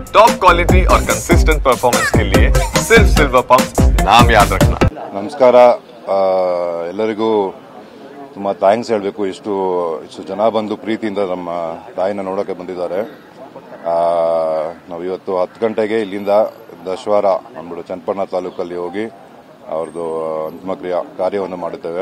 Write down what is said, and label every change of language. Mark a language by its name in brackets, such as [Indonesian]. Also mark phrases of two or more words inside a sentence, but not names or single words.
[English] top quality [Hindi] और [English] consistent performance [Hindi] के लिए सिर्फ सिल्वर पंप नाम याद रखना। [Kannada] ನಮಸ್ಕಾರ ಎಲ್ಲರಿಗೂ ತುಂಬಾ ಥ್ಯಾಂಕ್ಸ್ ಹೇಳಬೇಕು. ಇಷ್ಟು ಜನ ಬಂದು ಪ್ರೀತಿಯಿಂದ ನಮ್ಮ ತಾಯಿನ ನೋಡೋಕೆ ಬಂದಿದ್ದಾರೆ. ನಾವು ಇವತ್ತು 10 ಗಂಟೆಗೆ ಇಲ್ಲಿಂದ ದಶವಾರ ಅಂದ್ಬಿಟ್ಟು ಚನ್ನಪಟ್ಟಣ ತಾಲೂಕಲ್ಲಿ ಹೋಗಿ ಅವ್ರದ್ದು ಅಂತಿಮ ಕಾರ್ಯವನ್ನು ಮಾಡುತ್ತೇವೆ.